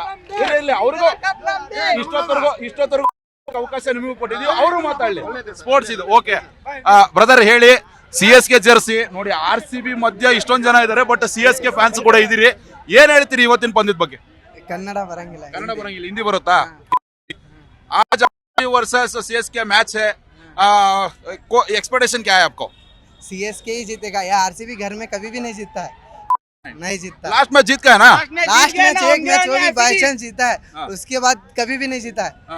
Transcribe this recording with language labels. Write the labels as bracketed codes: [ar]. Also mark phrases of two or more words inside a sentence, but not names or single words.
[kn] ಇಲ್ಲ ಅವ್ರಿಗೂ ಇಷ್ಟೊತ್ತರೆಗೂ ಅವಕಾಶ ನಿಮಗೂ ಕೊಟ್ಟಿದೀವಿ, ಅವರು ಮಾತಾಡ್ಲಿ. ಸ್ಪೋರ್ಟ್ಸ್ ಇದು. [en] OK brother [kn] ಹೇಳಿ, CSK ಜರ್ಸಿ ನೋಡಿ, RCB ಮಧ್ಯ ಇಷ್ಟೊಂದು ಜನ ಇದಾರೆ, ಬಟ್ CSK ಫ್ಯಾನ್ಸ್ ಕೂಡ ಇದೀರಿ. ಏನ್ ಹೇಳ್ತೀರಿ ಇವತ್ತಿನ ಪಂದ್ಯದ ಬಗ್ಗೆ? ಕನ್ನಡ ಬರಂಗಿಲ್ಲ, ಹಿಂದಿ ಬರುತ್ತಾ? [hi] आज वर्सेस CSK मैच है, एक्सपेक्टेशन क्या है आपको? CSK ही जीतेगा. या RCB घर में कभी भी नहीं जीतता है, नहीं जीतता. [en] last match [hi] जीत का है ना? [en] last match [hi] एक मैच वो भी [en] by chance [hi] जीता है, उसके बाद कभी भी नहीं जीता है.